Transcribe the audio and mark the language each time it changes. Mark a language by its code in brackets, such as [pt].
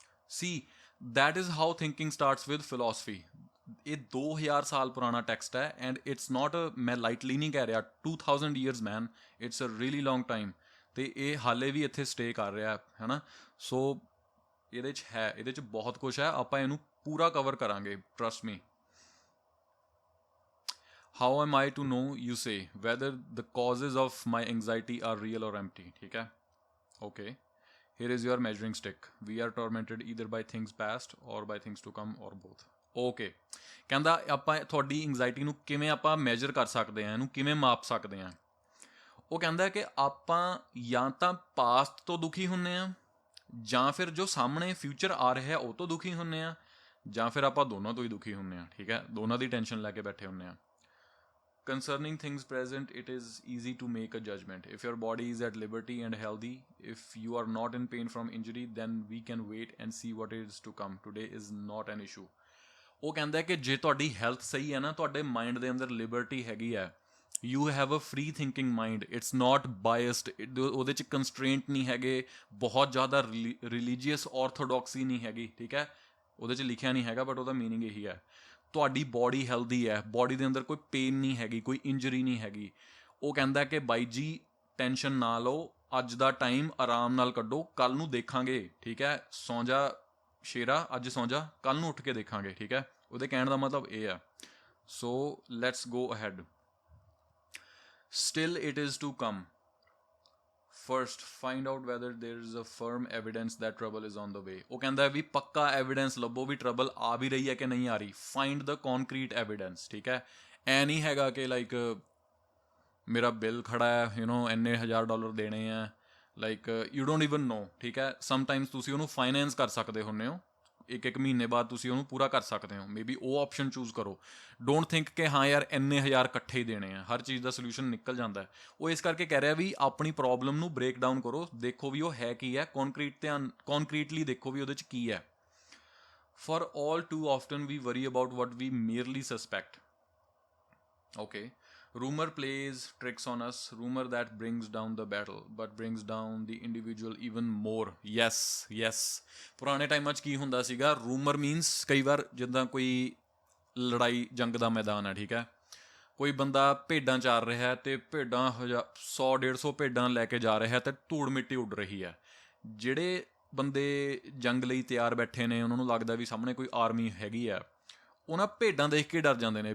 [en] See that is how thinking starts with philosophy. [pa] ਇਹ 2000 ਸਾਲ ਪੁਰਾਣਾ ਟੈਕਸਟ ਹੈ, [en] and it's not, [pa] ਮੈਂ ਲਾਈਟਲੀ ਨਹੀਂ ਕਹਿ ਰਿਹਾ, [en] 2000 years man, it's a really long time, [pa] ਤੇ ਇਹ ਹਾਲੇ ਵੀ ਇੱਥੇ ਸਟੇ ਕਰ ਰਿਹਾ ਹੈ ਨਾ। ਸੋ ਇਹਦੇ 'ਚ ਹੈ, ਇਹਦੇ 'ਚ ਬਹੁਤ ਕੁਛ ਹੈ, ਆਪਾਂ ਇਹਨੂੰ ਪੂਰਾ ਕਵਰ ਕਰਾਂਗੇ, trust me. [en] How am I to know, you say, whether the causes of my anxiety are real or empty? [hi] ठीक है, [en] okay, here is your measuring stick. We are tormented either by things past or by things to come, or both. [pa] Okay, ਕਹਿੰਦਾ ਆਪਾਂ ਤੁਹਾਡੀ anxiety ਨੂੰ ਕਿਵੇਂ ਆਪਾਂ measure ਕਰ ਸਕਦੇ ਹਾਂ, ਇਹਨੂੰ ਕਿਵੇਂ ਮਾਪ ਸਕਦੇ ਹਾਂ। ਉਹ ਕਹਿੰਦਾ ਕਿ ਆਪਾਂ ਜਾਂ ਤਾਂ ਪਾਸਟ ਤੋਂ ਦੁਖੀ ਹੁੰਨੇ ਆ, ਜਾਂ ਫਿਰ ਜੋ ਸਾਹਮਣੇ ਫਿਊਚਰ ਆ ਰਿਹਾ ਉਹ ਤੋਂ ਦੁਖੀ ਹੁੰਨੇ ਆ, ਜਾਂ ਫਿਰ ਆਪਾਂ ਦੋਨਾਂ ਤੋਂ ਹੀ ਦੁਖੀ ਹੁੰਨੇ ਆ, ਠੀਕ ਹੈ, ਦੋਨਾਂ ਦੀ ਟੈਨਸ਼ਨ ਲੈ ਕੇ ਬੈਠੇ ਹੁੰਨੇ ਆ। [en] Concerning things present, it is easy to make a judgment. If your body is at liberty and healthy, if you are not in pain from injury, then we can wait and see what is to come. Today is not an issue. [pa] ਉਹ ਕਹਿੰਦਾ ਕਿ ਜੇ ਤੁਹਾਡੀ health ਸਹੀ ਹੈ ਨਾ, ਤੁਹਾਡੇ mind ਦੇ ਅੰਦਰ ਲਿਬਰਟੀ ਹੈਗੀ ਹੈ, [en] you have a free thinking mind, it's not biased, [pa] ਉਹਦੇ 'ਚ ਕੰਸਟ੍ਰੇਂਟ ਨਹੀਂ ਹੈਗੇ, ਬਹੁਤ ਜ਼ਿਆਦਾ ਰਿਲੀਜੀਅਸ ਔਰਥੋਡੋਕਸੀ ਨਹੀਂ ਹੈਗੀ, ਠੀਕ ਹੈ, ਉਹਦੇ 'ਚ ਲਿਖਿਆ ਨਹੀਂ ਹੈਗਾ ਬਟ ਉਹਦਾ ਮੀਨਿੰਗ ਇਹੀ ਹੈ। ਤੁਹਾਡੀ ਬੋਡੀ ਹੈਲਦੀ ਹੈ, ਬੋਡੀ ਦੇ ਅੰਦਰ ਕੋਈ ਪੇਨ ਨਹੀਂ ਹੈਗੀ, ਕੋਈ ਇੰਜਰੀ ਨਹੀਂ ਹੈਗੀ। ਉਹ ਕਹਿੰਦਾ ਕਿ ਬਾਈ ਜੀ ਟੈਨਸ਼ਨ ਨਾ ਲਓ, ਅੱਜ ਦਾ ਟਾਈਮ ਆਰਾਮ ਨਾਲ ਕੱਢੋ, ਕੱਲ ਨੂੰ ਦੇਖਾਂਗੇ, ਠੀਕ ਹੈ, ਸੌਂ ਜਾ ਸ਼ੇਰਾ, ਅੱਜ ਸੌਂ ਜਾ, ਕੱਲ ਨੂੰ ਉੱਠ ਕੇ ਦੇਖਾਂਗੇ, ਠੀਕ ਹੈ। ਉਹਦੇ ਕਹਿਣ ਦਾ ਮਤਲਬ ਇਹ ਆ। [en] So let's go ahead. Still it is to come. First, find out whether there is a firm evidence that trouble is on the way. [pa] ਉਹ ਕਹਿੰਦਾ ਵੀ ਪੱਕਾ ਐਵੀਡੈਂਸ ਲੱਭੋ ਵੀ ਟਰਬਲ ਆ ਵੀ ਰਹੀ ਹੈ ਕਿ ਨਹੀਂ ਆ ਰਹੀ। [en] Find the concrete evidence, [pa] ਠੀਕ ਹੈ। ਐ ਨਹੀਂ ਹੈਗਾ ਕਿ ਲਾਈਕ ਮੇਰਾ ਬਿੱਲ ਖੜਾ ਹੈ, ਇੰਨੇ $1000 ਦੇਣੇ ਆ, [en] like you don't even know, [pa] ਠੀਕ ਹੈ। ਸਮਟਾਈਮਸ ਤੁਸੀਂ ਉਹਨੂੰ ਫਾਈਨੈਂਸ ਕਰ ਸਕਦੇ ਹੁੰਦੇ ਹੋ, ਇੱਕ ਮਹੀਨੇ ਬਾਅਦ ਤੁਸੀਂ ਉਹਨੂੰ ਪੂਰਾ ਕਰ ਸਕਦੇ ਹੋ, ਮੇਬੀ ਉਹ ਆਪਸ਼ਨ ਚੂਜ਼ ਕਰੋ। ਡੋਂਟ ਥਿੰਕ ਕਿ ਹਾਂ ਯਾਰ ਇੰਨੇ ਹਜ਼ਾਰ ਇਕੱਠੇ ਹੀ ਦੇਣੇ ਆ, ਹਰ ਚੀਜ਼ ਦਾ ਸੋਲੂਸ਼ਨ ਨਿਕਲ ਜਾਂਦਾ ਹੈ। ਉਹ ਇਸ ਕਰਕੇ ਕਹਿ ਰਿਹਾ ਵੀ ਆਪਣੀ ਪ੍ਰੋਬਲਮ ਨੂੰ ਬ੍ਰੇਕ ਡਾਊਨ ਕਰੋ, ਦੇਖੋ ਵੀ ਉਹ ਹੈ ਕੀ ਹੈ, ਕੌਨਕਰੀਟਲੀ ਦੇਖੋ ਵੀ ਉਹਦੇ 'ਚ ਕੀ ਹੈ। [en] For all too often we worry about what we merely suspect. Okay. Rumor plays tricks on us. Rumor that brings down the battle but brings down the individual even more. Yes, yes. [pa] ਪੁਰਾਣੇ ਟਾਈਮਾਂ 'ਚ ਕੀ ਹੁੰਦਾ ਸੀਗਾ, rumour means ਕਈ ਵਾਰ ਜਿੱਦਾਂ ਕੋਈ ਲੜਾਈ ਜੰਗ ਦਾ ਮੈਦਾਨ ਹੈ, ਠੀਕ ਹੈ। ਕੋਈ ਬੰਦਾ ਭੇਡਾਂ ਚਾਰ ਰਿਹਾ ਅਤੇ ਭੇਡਾਂ 100-150 ਭੇਡਾਂ ਲੈ ਕੇ ਜਾ ਰਿਹਾ ਅਤੇ ਧੂੜ ਮਿੱਟੀ ਉੱਡ ਰਹੀ ਹੈ। ਜਿਹੜੇ ਬੰਦੇ ਜੰਗ ਲਈ ਤਿਆਰ ਬੈਠੇ ਨੇ, ਉਹਨਾਂ ਨੂੰ ਲੱਗਦਾ ਵੀ ਸਾਹਮਣੇ ਕੋਈ ਆਰਮੀ ਹੈਗੀ ਆ, ਉਹਨਾਂ ਭੇਡਾਂ ਦੇਖ ਕੇ ਡਰ ਜਾਂਦੇ ਨੇ।